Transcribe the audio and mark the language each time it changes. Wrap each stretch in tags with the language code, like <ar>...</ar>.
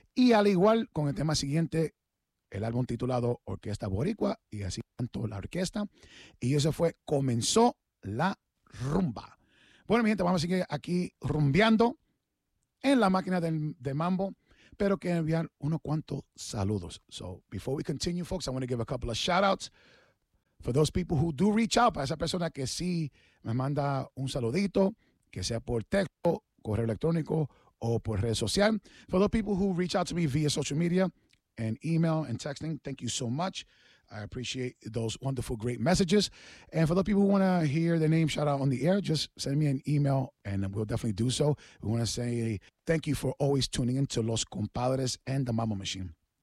<es>Y al igual con el tema siguiente, el álbum titulado Orquesta Boricua. Y así tanto la orquesta. Y eso fue Comenzó la Rumba. Bueno, mi gente, vamos a seguir aquí rumbeando en la máquina de mambo. Pero quiero enviar unos cuantos saludos.</es> <en>So, before we continue, folks, I want to give a couple of shout-outs for those people who do reach out.</en> <es>Para esa persona que sí me manda un saludito, que sea por texto, correo electrónico o por red social.</es> <en>For those people who reach out to me via social media and email and texting, thank you so much. I appreciate those wonderful, great messages. And for those people who want to hear their name shout out on the air, just send me an email and we'll definitely do so. We want to say thank you for always tuning in to Los Compadres and the Mambo Machine.</en>